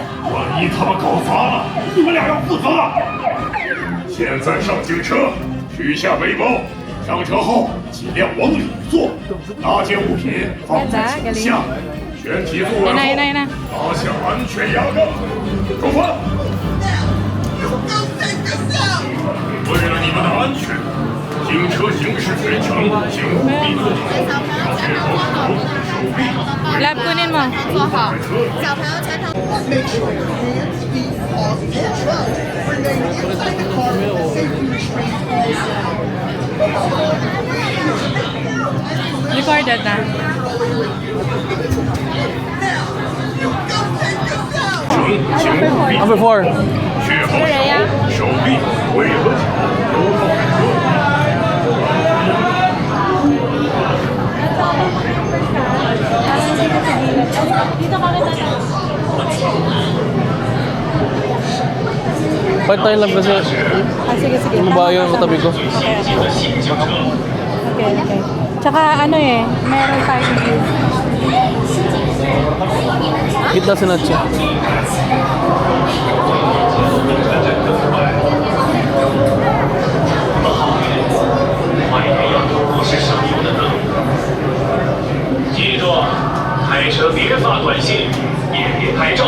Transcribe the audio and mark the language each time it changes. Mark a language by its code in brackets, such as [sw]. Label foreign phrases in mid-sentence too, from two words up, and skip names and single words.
[zh] 万一他们搞砸了，你们俩要负责。现在上警车，取下背包，上车后尽量往里坐，搭建物品放在脚下，全体坐稳后， [tl] Yan na. [zh] 拉下安全压杠，出发。为了你们的安全，警车行驶全程，请务必做好确保手臂。 [tl] Lab, kunin mo. [en] Make sure your hands, feet, paws, and trunk remain inside the car with safety restraints on. [tl] Recorded na. [en] Number 4。 [zh] 确保手臂、腿和脚都放在车里。 [en] Part time [tl] lang kasi Sige. ano ba yung katabi ko? Okay. Tsaka meron tayong gift. Kita si Nacho. [zh] 记住，开车别发短信，也别拍照。